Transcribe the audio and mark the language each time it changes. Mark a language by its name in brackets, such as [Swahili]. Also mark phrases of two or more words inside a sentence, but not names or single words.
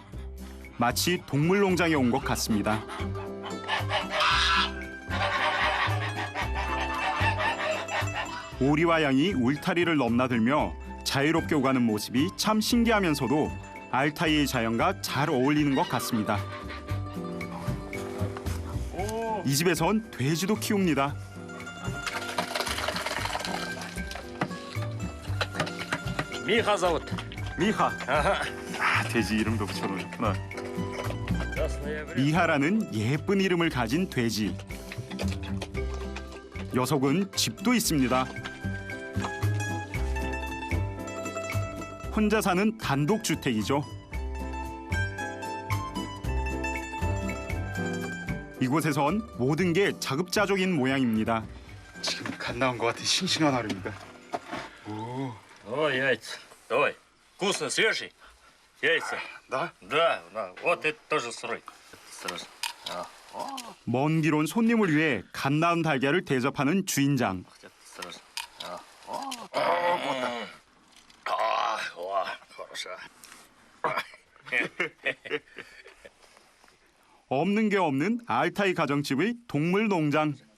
[Korean] 마치 동물농장에 온 것 같습니다. 오리와 양이 울타리를 넘나들며 자유롭게 오가는 모습이 참 신기하면서도 알타이의 자연과 잘 어울리는 것 같습니다. 이 집에선 돼지도 키웁니다. [Russian] Миха зовут. [Korean] 미하. 돼지 이름도 붙여놓으셨구나. [Russian] Красное время. [Korean] 미하라는 예쁜 이름을 가진 돼지. 녀석은 집도 있습니다. 혼자 사는 단독주택이죠. 이곳에선 모든 게 자급자족인 모양입니다. 지금 갓 나온 것 같은 싱싱한 하루입니다. [Russian] О, яйца. Давай. Вкусно, свежий. Яйца. [Korean] 나? [Russian] Да. Вот это тоже сырой. Сразу. [Korean] 먼 길 온 손님을 위해 갓 나은 달걀을 대접하는 주인장. [Russian] Сразу. 와, хорошо. [Korean] 없는 게 없는 알타이 가정집의 동물 농장.